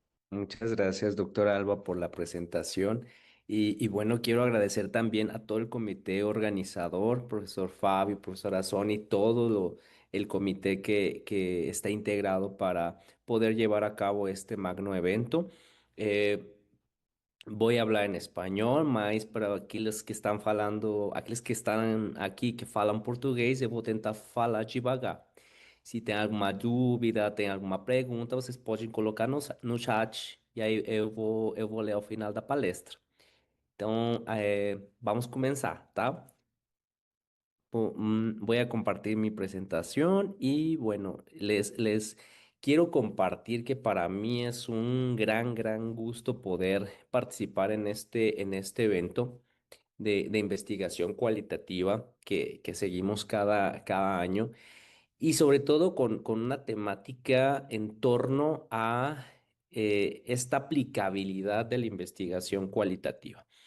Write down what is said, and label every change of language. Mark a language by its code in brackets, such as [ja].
[es] Muchas gracias, doctora Alba, por la presentación. Y bueno, quiero agradecer también a todo el comité organizador, profesor Fabio, profesora Sony, el comité que está integrado para poder llevar a cabo este magno evento. [pt] Eh, [es] Voy a hablar en español, [pt] mas para aqueles que estão falando, aqueles que estão aqui que falam português, eu vou tentar falar devagar. Se tem alguma dúvida, tem alguma pergunta, vocês podem colocar no chat e aí eu vou ler ao final da palestra. Então, vamos começar, tá? [es] Voy a compartir mi presentación y bueno, les quiero compartir que para mí es un gran gusto poder participar en este evento de investigación cualitativa que seguimos cada año y sobre todo con una temática en torno a esta aplicabilidad de la investigación cualitativa.